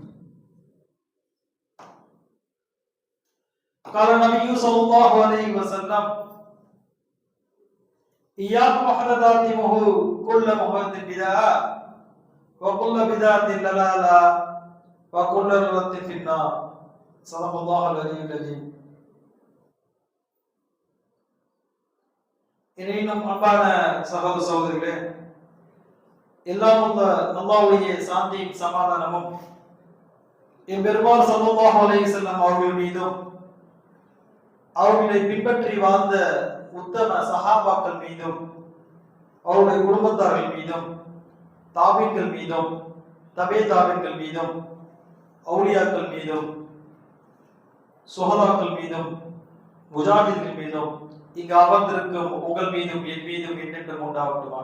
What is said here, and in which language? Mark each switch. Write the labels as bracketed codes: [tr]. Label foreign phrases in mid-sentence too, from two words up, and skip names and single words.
[ar] قال النبي صلى الله عليه وسلم: إياكم محدثات الأمور كل محدثة بدعة وكل بدعة ضلالة وكل ضلالة في النار. صدق الله العلي العظيم. [ta] இன்னும் அன்பான சகோதர சகோதரிகளே, எல்லாம் உள்ள அல்லாஹ்வுடைய சாந்தியும் சமாதானமும் எம்பெருமான் [ar] صلى الله عليه وسلم [ta] அவர்கள் மீதும் அவர்களை பின்பற்றி வாழ்ந்த உத்தம சஹாபாக்கள் மீதும் அவருடைய குடும்பத்தார்கள் மீதும் தாபீன்கள் மீதும் தபே தாபீன்கள் மீதும் அவுலியாக்கள் மீதும் சுஹதாக்கள் மீதும் முஜாஹித்கள் மீதும் இங்கு அமர்ந்திருக்கும் உங்கள் மீதும் என் மீதும் என்றென்றும் உண்டாகட்டுமாக.